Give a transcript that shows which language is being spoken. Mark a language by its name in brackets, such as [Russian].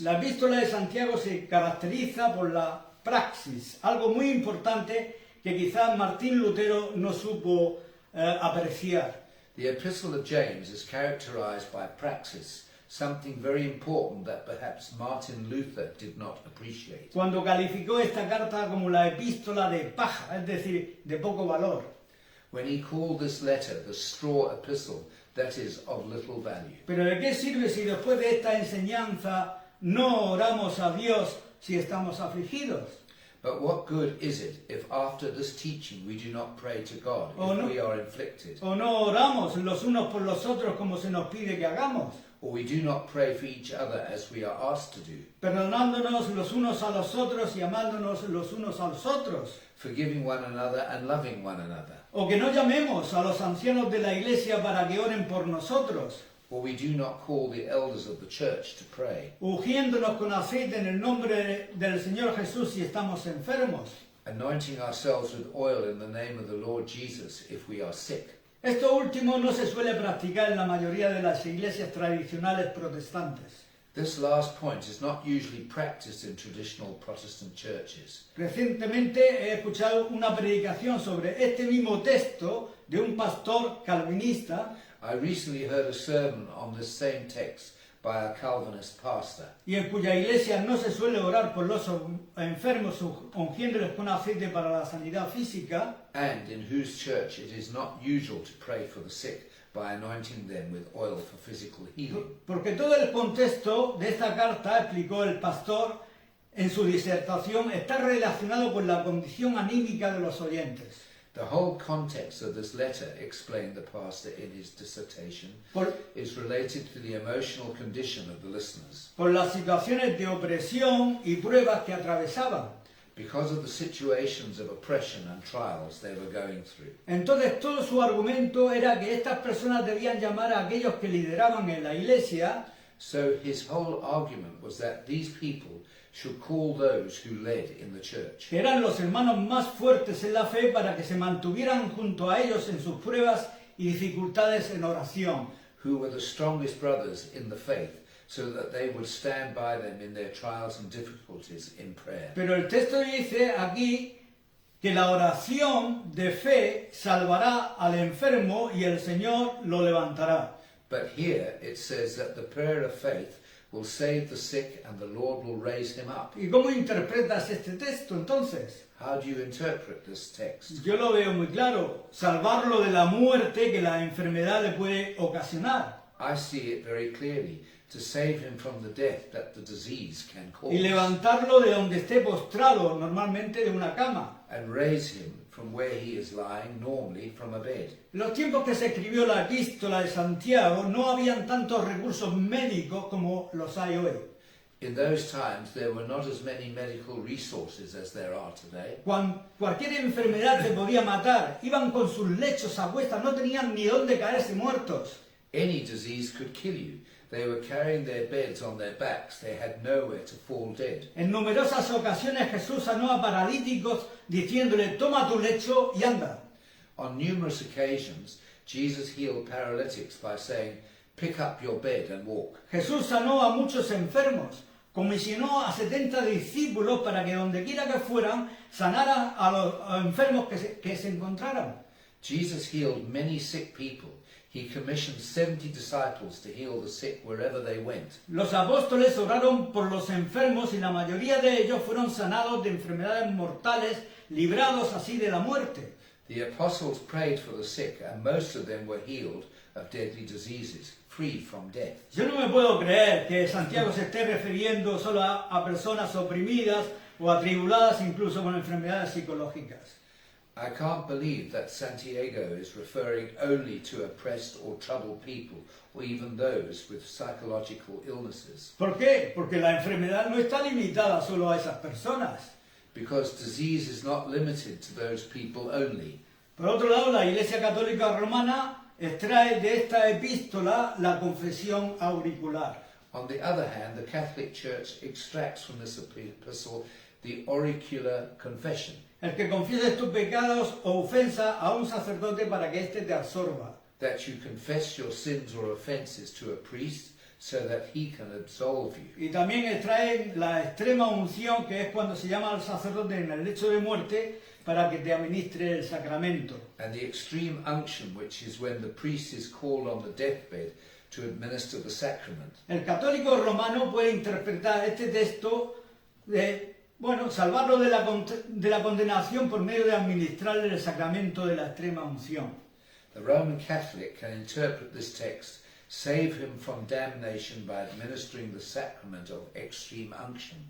[Spanish] La epístola de Santiago se caracteriza por la praxis, algo muy importante que quizás Martín Lutero no supo apreciar. [English] The epistle of James is characterized by praxis, something very important that perhaps Martin Luther did not appreciate. [Spanish] Cuando calificó esta carta como la epístola de paja, es decir, de poco valor. [English] When he called this letter the straw epistle, that is of little value. [Spanish] Pero ¿de qué sirve si después de esta enseñanza no oramos a Dios si estamos afligidos? [English] But what good is it if after this teaching we do not pray to God if we are inflicted? [Spanish] O no oramos los unos por los otros como se nos pide que hagamos. [English] Or we do not pray for each other as we are asked to do. [Spanish] Perdonándonos los unos a los otros y amándonos los unos a los otros. [English] Forgiving one another and loving one another. [Spanish] O que no llamemos a los ancianos de la iglesia para que oren por nosotros. [English] Or we do not call the elders of the church to pray. [Spanish] Ungiéndonos con aceite en el nombre del Señor Jesús si estamos enfermos. [English] Anointing ourselves with oil in the name of the Lord Jesus if we are sick. [Spanish] Esto último no se suele practicar en la mayoría de las iglesias tradicionales protestantes. [English] This last point is not usually practiced in traditional Protestant churches. [Spanish] Recientemente he escuchado una predicación sobre este mismo texto de un pastor calvinista. [English] I recently heard a sermon on this same text by a Calvinist pastor. [Spanish] Y en cuya iglesia no se suele orar por los enfermos ungiéndoles con aceite para la sanidad física. [English] And in whose church it is not usual to pray for the sick by anointing them with oil for physical healing. [Spanish] Porque todo el contexto de esta carta, explicó el pastor en su disertación, está relacionado con la condición anímica de los oyentes. [English] The whole context of this letter, explained the pastor in his dissertation, is related to the emotional condition of the listeners. [Spanish] Por las situaciones de opresión y pruebas que atravesaban. [English] Because of the situations of oppression and trials they were going through. [Spanish] Entonces todo su argumento era que estas personas debían llamar a aquellos que lideraban en la iglesia. [English] So his whole argument was that these people should call those who led in the church. [Spanish] que eran los hermanos más fuertes en la fe, para que se mantuvieran junto a ellos en sus pruebas y dificultades en oración. [English] Who were the strongest brothers in the faith, so that they would stand by them in their trials and difficulties in prayer. [Spanish] Pero el texto dice aquí que la oración de fe salvará al enfermo y el Señor lo levantará. [English] But here it says that the prayer of faith will save the sick and the Lord will raise him up. [Spanish] ¿Y cómo interpretas este texto entonces? [English] How do you interpret this text? [Spanish] Yo lo veo muy claro, salvarlo de la muerte que la enfermedad le puede ocasionar [English] I see it very clearly, to save him from the death that the disease can cause, [Spanish] y levantarlo de donde esté postrado, normalmente de una cama. [English] and raise him from where he is lying, normally from a bed. [Spanish] En los tiempos que se escribió la epístola de Santiago no habían tantos recursos médicos como los hay hoy. [English] In those times there were not as many medical resources as there are today. [Spanish] Cualquier enfermedad te podía matar, iban con sus lechos a cuestas, no tenían ni dónde caerse muertos. [English] Any disease could kill you. They were carrying their beds on their backs. They had nowhere to fall dead. [Spanish] En numerosas ocasiones Jesús sanó a paralíticos diciéndole, toma tu lecho y anda. [English] On numerous occasions, Jesus healed paralytics by saying, pick up your bed and walk. [Spanish] Jesús sanó a muchos enfermos, comisionó a 70 discípulos para que donde quiera que fueran, sanaran a los enfermos que se encontraran. [English] Jesus healed many sick people. He commissioned 70 disciples to heal the sick wherever they went. [Spanish] Los apóstoles oraron por los enfermos y la mayoría de ellos fueron sanados de enfermedades mortales, librados así de la muerte. [English] The apostles prayed for the sick, and most of them were healed of deadly diseases, free from death. [Spanish] Yo no me puedo creer que Santiago se esté refiriendo solo a personas oprimidas o atribuladas incluso con enfermedades psicológicas. [English] I can't believe that Santiago is referring only to oppressed or troubled people, or even those with psychological illnesses. [Spanish] ¿Por qué? Porque la enfermedad no está limitada solo a esas personas. [English] Because disease is not limited to those people only. [Spanish] Por otro lado, la Iglesia Católica Romana extrae de esta epístola la confesión auricular. [English] On the other hand, the Catholic Church extracts from this epistle the auricular confession. [Spanish] El que confieses tus pecados o ofensa a un sacerdote para que éste te absorba. [English] That you confess your sins or offences to a priest so that he can absolve you. [Spanish] Y también extraen la extrema unción, que es cuando se llama al sacerdote en el lecho de muerte para que te administre el sacramento. [English] And the extreme unction, which is when the priest is called on the deathbed to administer the sacrament. [Spanish] El católico romano puede interpretar este texto salvarlo de la condenación por medio de administrarle el sacramento de la extrema unción. [English] The Roman Catholic can interpret this text, save him from damnation by administering the sacrament of extreme unction.